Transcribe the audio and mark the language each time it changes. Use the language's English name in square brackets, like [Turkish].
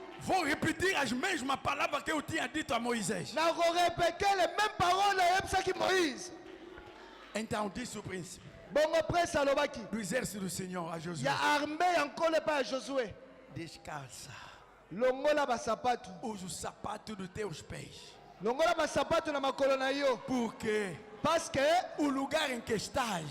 [Portuguese] Vou repetir as mesmas palavras que eu tinha dito a Moisés. [Lingala] Na korepete [French] les mêmes paroles [Lingala] ayebisaki Moïse. [Portuguese] Então disse o príncipe [Lingala] Bongo prince alobaki. [Portuguese] do exército do Senhor a Josué: [Lingala] Ya armée ya nkolo epai ya Josué. [Portuguese] descalça, [Lingala] Longola basapato. [Portuguese] usa o sapato dos teus pés, [Lingala] Longola basapato na makolo na yo. [Portuguese] porque [French] Parce que [Portuguese] o lugar em que estás